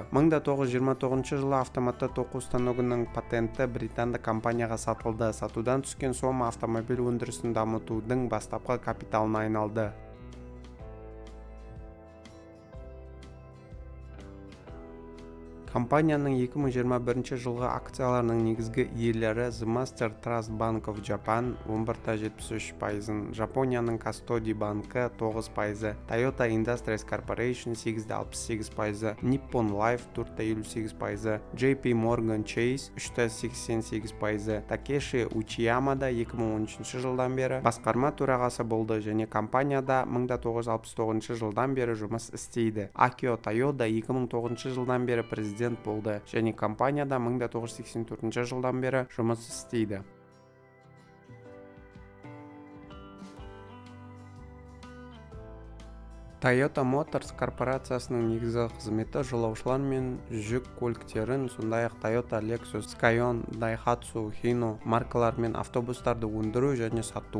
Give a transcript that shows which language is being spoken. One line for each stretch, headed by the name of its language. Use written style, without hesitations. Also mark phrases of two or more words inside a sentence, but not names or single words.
Kazakh: 1929 жылы автоматты тоқу станогының патенті британдық компанияға сатылды. Сатудан түскен сома автомобиль өндірісін дамытудың бастапқы капиталына айналды. Компанияның 2021 жылғы акцияларының негізгі иелері The Master Trust Bank of Japan 11,73%, Жапонияның Custody банкі 9%, Toyota Industries Corporation 8,68%, Nippon Life 4,58%, JP Morgan Chase 3,88%, Takeshi Uchiyama да 2013 жылдан бері басқарма төрағасы болды және компанияда 1969 жылдан бері жұмыс істейді. Акио Тойода 2009 жылдан бері президент болды және компанияда 1984 жылдан бері жұмыс істейді. Toyota Motors корпорациясының негізгі қызметі жолаушылар мен жүк көліктерін, сондай-ақ Toyota, Lexus, Scion, Daihatsu, Hino маркалары мен автобустарды өндіру және сату.